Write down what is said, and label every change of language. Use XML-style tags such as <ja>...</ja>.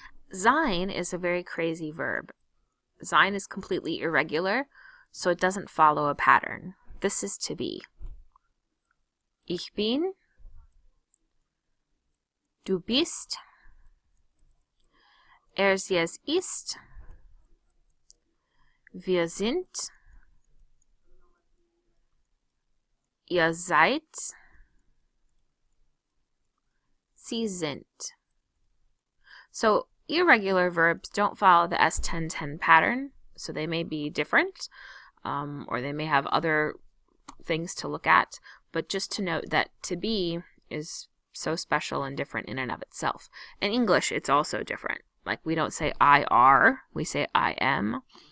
<en>Sein is a very crazy verb. Sein is completely irregular, so it doesn't follow a pattern. This is to be.</en> <de>Ich bin, du bist, sie es ist, wir sind, ihr seid, sie sind.</de> <en>So, irregular verbs don't follow the S1010 pattern, so they may be different, or they may have other things to look at, but just to note that to be is so special and different in and of itself. In English, it's also different. Like, we don't say I are, we say I am.</en>